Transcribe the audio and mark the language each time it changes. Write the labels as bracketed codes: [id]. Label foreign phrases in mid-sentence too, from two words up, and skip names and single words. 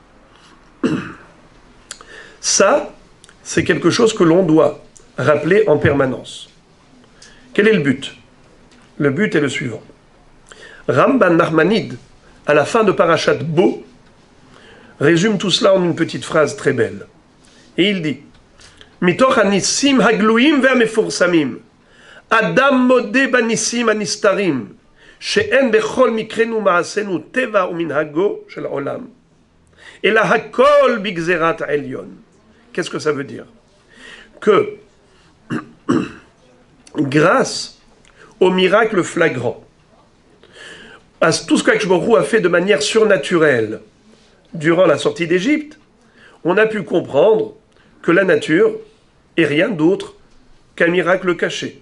[fr] Ça, c'est quelque chose que l'on doit rappeler en permanence. Quel est le but? Le but est le suivant. Ramban Nachmanide, à la fin de Parashat Bo, résume tout cela en une petite phrase très belle. Et il dit [he] מתוך הניסים הגלויים והמפורסמים אדם מודה בניסים הנסתרים שאין בכל מקרינו מעשינו טבע ומנהגו של עולם אלא הכל בגזרת עליון. [fr] Qu'est-ce que ça veut dire? Que grâce au miracle flagrant, à tout ce qu' [he] הקדוש ברוך הוא [fr] a fait de manière surnaturelle durant la sortie d'Égypte, on a pu comprendre que la nature est rien d'autre qu'un miracle caché.